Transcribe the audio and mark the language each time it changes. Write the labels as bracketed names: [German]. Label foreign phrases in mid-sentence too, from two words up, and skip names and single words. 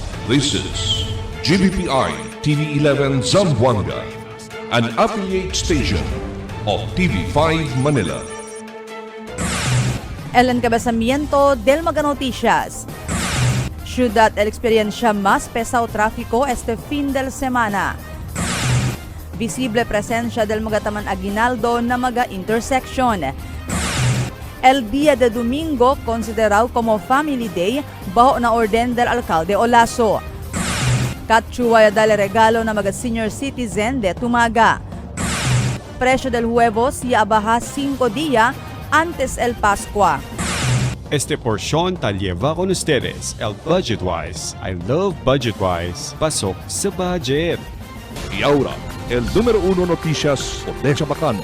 [English] This is GBPI TV11 Zamboanga, an affiliate station of TV5 Manila. [Chavacano] El encabezamiento del Mega Noticias. Ciudad el experiencia más pesado tráfico este fin de semana. Visible presencia del Magataman Aguinaldo na mga intersection. El día de domingo considerado como Family Day bajo na orden del alcalde Olaso. Katsuwaya dale regalo na mga [English] senior citizen [Chavacano] de Tumaga. Presyo del huevos y abaja 5 días antes el Pascua. Este porción tal lleva con ustedes el Budgetwise. [English] I love Budgetwise. [Filipino] Pasok sa budget. [Chavacano] Y ahora, el número 1 noticias por Deja Bacano.